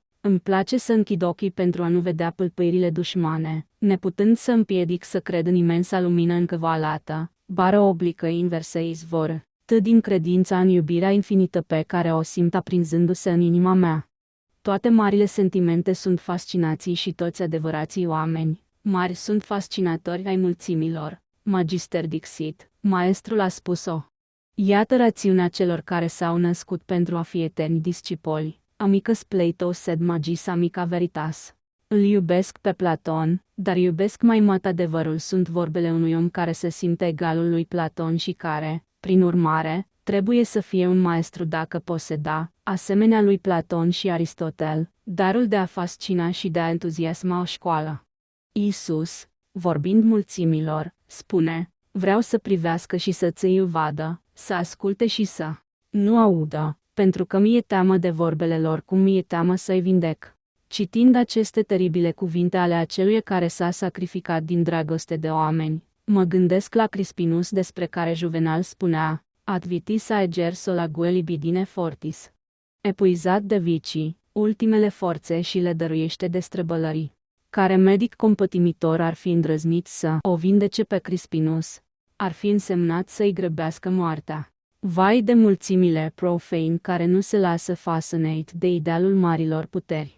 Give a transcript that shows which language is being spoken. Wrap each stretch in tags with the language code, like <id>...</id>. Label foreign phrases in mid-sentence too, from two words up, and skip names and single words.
<ro>Îmi place să închid ochii pentru a nu vedea pâlpâirile dușmane, neputând să împiedic să cred în imensa lumină încăvalată, bară oblică inversă izvor, din credința în iubirea infinită pe care o simt aprinzându-se în inima mea. Toate marile sentimente sunt fascinații și toți adevărații oameni, mari sunt fascinatori ai mulțimilor.</ro> <la>Magister Dixit,</la> <ro>maestrul a spus-o. Iată rațiunea celor care s-au născut pentru a fi eterni discipoli.</ro> <la>Amicus Plato sed magis amica veritas.</la> <ro>Îl iubesc pe Platon, dar iubesc mai mult adevărul sunt vorbele unui om care se simte egalul lui Platon și care, prin urmare, trebuie să fie un maestru dacă poseda, asemenea lui Platon și Aristotel, darul de a fascina și de a entuziasma o școală. Iisus, vorbind mulțimilor, spune, vreau să privească și să ți-l vadă, să asculte și să nu audă, pentru că mi-e teamă de vorbele lor cum mi-e teamă să-i vindec. Citind aceste teribile cuvinte ale acelui care s-a sacrificat din dragoste de oameni, mă gândesc la Crispinus despre care Juvenal spunea,</ro> <la>ad vitis aeger sola libidine fortis.</la> <ro>Epuizat de vicii, ultimele forțe și le dăruiește destrăbălării. Care medic compătimitor ar fi îndrăznit să o vindece pe Crispinus, ar fi însemnat să-i grăbească moartea. Vai de mulțimile profani care nu se lasă fascinate de idealul marilor puteri.</ro>